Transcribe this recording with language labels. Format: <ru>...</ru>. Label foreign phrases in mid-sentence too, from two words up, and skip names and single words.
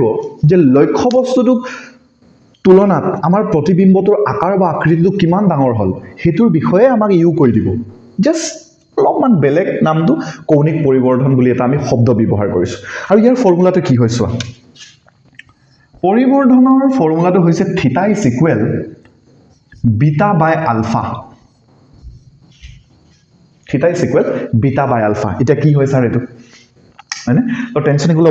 <as>যে লক্ষ্য বস্তুটোক তুলনাত আমাৰ প্ৰতিবিম্বটোৰ আকাৰ বা আকৃতিটো কিমান ডাঙৰ হল হেতুৰ বিষয়ে আমাক ইউ কৈ দিব জাস্ট অলপমান বেলেগ নামটো কৌণিক পৰিবৰ্ধন বুলি এটা আমি শব্দ ব্যৱহাৰ কৰিছো আৰু ইয়াৰ ফৰ্মুলাটো কি হয় চোৱা পৰিবৰ্ধনৰ ফৰ্মুলাটো হৈছে θ = β/α θ = β/α এটা কি হয় স্যার এটো মানে তো টেনশন</as>